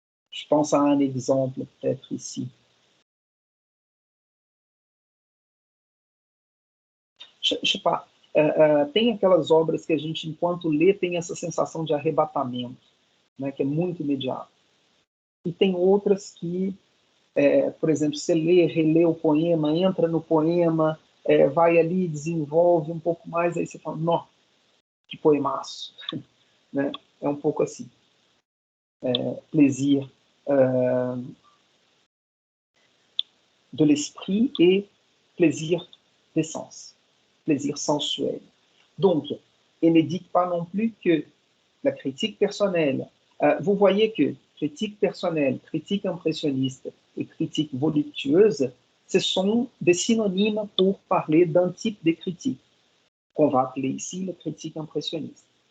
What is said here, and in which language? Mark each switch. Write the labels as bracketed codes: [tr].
[fr] Je pense à un exemple peut-être ici. Je sais pas, [pt] tem aquelas obras que a gente, enquanto lê, tem essa sensação de arrebatamento, né, que é muito imediato. E tem outras que, por exemplo, você lê, relê o poema, entra no poema, vai ali, desenvolve um pouco mais, aí você fala, nó, que poemaço. Né? É um pouco assim. [fr] Plaisir de l'esprit et plaisir des sens, plaisir sensuel. Donc, et ne dites pas non plus que la critique personnelle. Vous voyez que critique personnelle, critique impressionniste et critique voluptueuse, ce sont des synonymes pour parler d'un type de critique, qu'on va appeler ici le critique impressionniste.